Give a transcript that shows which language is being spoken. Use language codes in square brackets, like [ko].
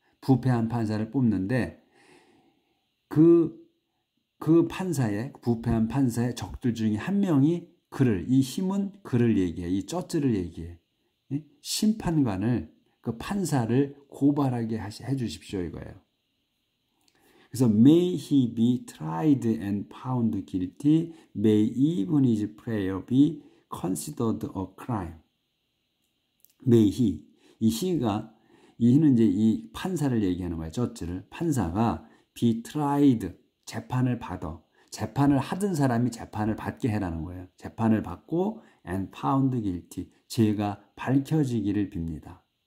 [ko] 부패한 판사를 뽑는데 그 부패한 판사의 적들 중에 한 명이 이 힘은 그를 얘기해. 이 쩌즈를 얘기해. 심판관을, 그 판사를 고발하게 해 주십시오 이거예요. 그래서 [en] may he be tried and found guilty, may even his prayer be considered a crime. may he, [ko] 이 he는 이 판사를 얘기하는 거예요. 저지를. 판사가 [en] be tried, [ko] 재판을 받아. 재판을 하던 사람이 재판을 받게 해라는 거예요. 재판을 받고 [en] and found guilty, [ko] 죄가 밝혀지기를 빕니다.